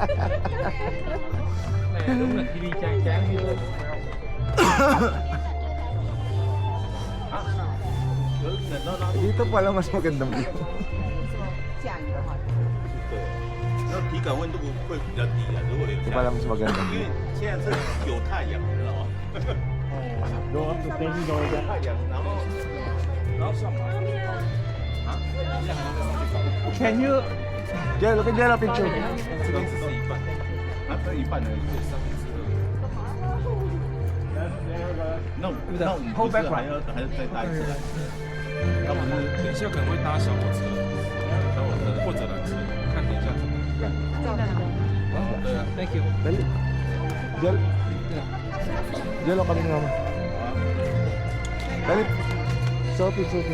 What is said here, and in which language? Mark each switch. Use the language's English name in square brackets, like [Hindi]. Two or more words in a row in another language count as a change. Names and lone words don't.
[Filipino] Dito pala mas magandang view. [Chinese] 然后体感温度会比较低啊，如果有 [Filipino] Dito pala mas magandang [Chinese] 因 [Filipino] view. [Chinese] 为现在是有太阳，知道吗？ [English] Go up the thing, go [Chinese] 有太阳，然后上班啊， [English] Can you? Diyan, look at picture. [Chinese] 这边只是一半，啊，这一半而已，上面是。后背还要再搭一次。要不是等一下可能会搭小火车，或者缆车，看等一下怎么。对啊 ， [English] Thank you。 [Filipino] Dali. Diyan. Diyan lang kami ng mama. Dali. Sophie.